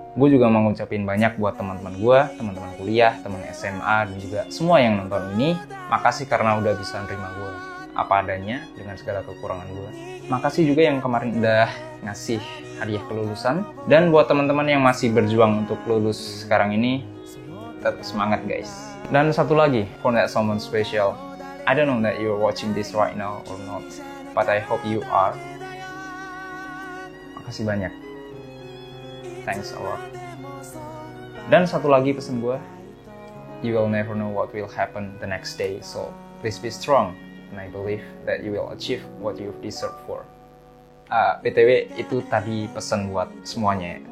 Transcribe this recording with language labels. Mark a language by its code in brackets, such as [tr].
[id] Gue juga mau ngucapin banyak buat teman-teman gue, teman-teman kuliah, teman SMA, dan juga semua yang nonton ini. Makasih karena udah bisa nerima gue apa adanya dengan segala kekurangan gue. Makasih juga yang kemarin udah ngasih hadiah kelulusan. Dan buat teman-teman yang masih berjuang untuk lulus sekarang ini, tetap semangat guys. Dan satu lagi, [en] for that someone special, I don't know that you're watching this right now or not, but I hope you are. [id] Makasih banyak. [en] Thanks a lot. [id] Dan satu lagi pesan gue, [en] you will never know what will happen the next day, so please be strong. And I believe that you will achieve what you deserve for. [id] BTW itu tadi pesan buat semuanya.